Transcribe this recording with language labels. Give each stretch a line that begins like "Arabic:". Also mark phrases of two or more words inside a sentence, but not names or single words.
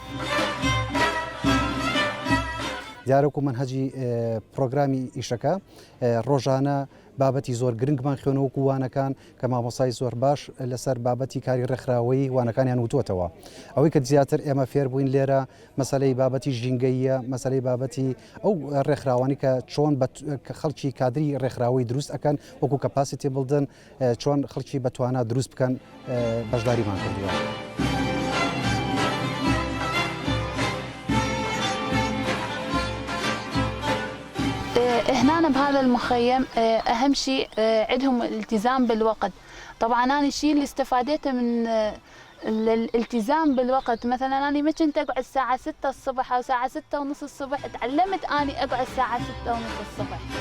Central Kurdish: دیارۆکو منهەجی پرۆگرامی ئیشەکە ڕۆژانە بابەتی زۆر گرنگمان خوێنەوەکو وانەکان کە مامۆسای زۆر باش لەسەر بابەتی کاری ڕێکخراوەی وانەکانیان وتوتەوە ئەوەی کە زیاتر ئێمە فێر بووین لێرە مەسەلەی بابەتی ژینگەیە مەسەلەی بابەتی ئەو ڕێکخراوانی کە چۆن خەڵکی کادری ڕێکخراوەی دروست ئەکەن وەکو
English: capacity building
Central Kurdish: چۆن خەڵکی بەتوانە دروست بکەن بەشداریمان کردووە.
Arabic: هنا بهذا المخيم أهم شيء عندهم الالتزام بالوقت. طبعا أنا الشيء اللي استفادته من الالتزام بالوقت مثلا أنا ما كنت أقعد الساعة 6 الصبح أو ساعة 6 ونص الصبح تعلمت أني أقعد الساعة 6 ونص الصبح.